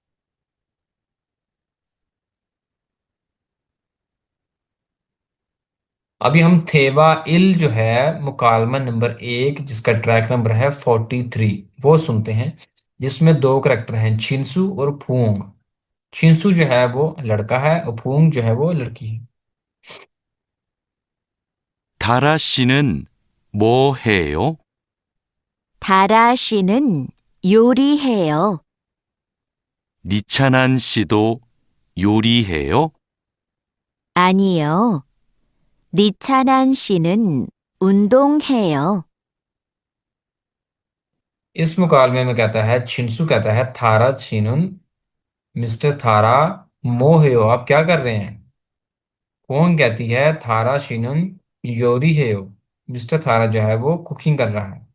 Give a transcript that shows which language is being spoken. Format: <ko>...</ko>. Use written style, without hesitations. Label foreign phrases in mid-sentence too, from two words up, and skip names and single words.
<hi>अभी हम</hi> <ko>대화 일</ko> <hi>जो है मुकालमा नंबर 1 जिसका ट्रैक नंबर है 43, वो सुनते हैं। जिसमें दो करेक्टर हैं, छिंसू और फूंग। छिंसू जो है वो लड़का है और फूंग जो है वो लड़की है।</hi> <ko>다라 씨는 뭐 해요? 다라 씨는 요리해요. 니찬한 씨도 요리해요? 아니요. 니찬한 씨는 운동해요.</ko> <hi>इस मुकालमे में कहता है, छिंसू कहता है</hi> <ko>다라 씨는,</ko> <hi>मिस्टर थारा मोहेयो आप क्या कर रहे हैं। फूंग कहती है</hi> <ko>다라 씨는 요리해요,</ko> <hi>मिस्टर थारा जो है वो कुकिंग कर रहा है।</hi>